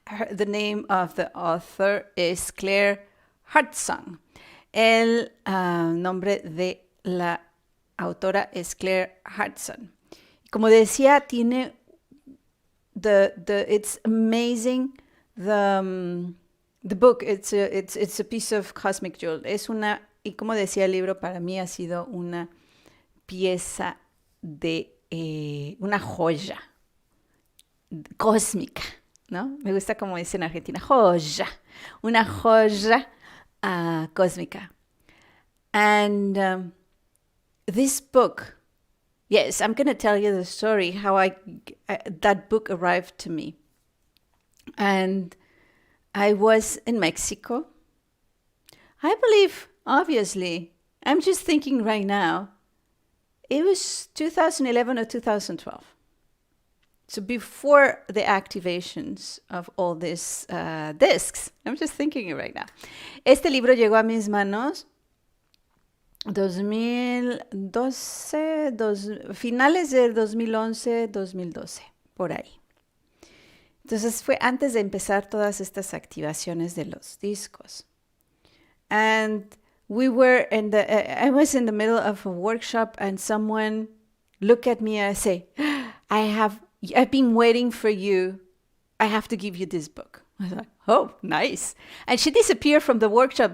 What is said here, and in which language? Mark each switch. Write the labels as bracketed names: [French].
[English] The name of the author is Claire Hartzong. [Spanish] El nombre de la autora es Claire Hartzong. Como decía, tiene [English] it's amazing. The book, it's a piece of cosmic jewel. [Spanish] Y como decía el libro, para mí ha sido una pieza de una joya cósmica, ¿no? Me gusta como dice en Argentina, joya, una joya cósmica. [English] And this book, yes, I'm going to tell you the story, how that book arrived to me. And I was in Mexico. I believe, obviously, I'm just thinking right now, it was 2011 or 2012. So before the activations of all these discs. I'm just thinking it right now. [Spanish] Este libro llegó a mis manos 2012, finales del 2011, 2012, por ahí. Entonces fue antes de empezar todas estas activaciones de los discos. [English] And I was in the middle of a workshop and someone looked at me and say, I've been waiting for you. I have to give you this book. I was like, oh, nice. And she disappeared from the workshop.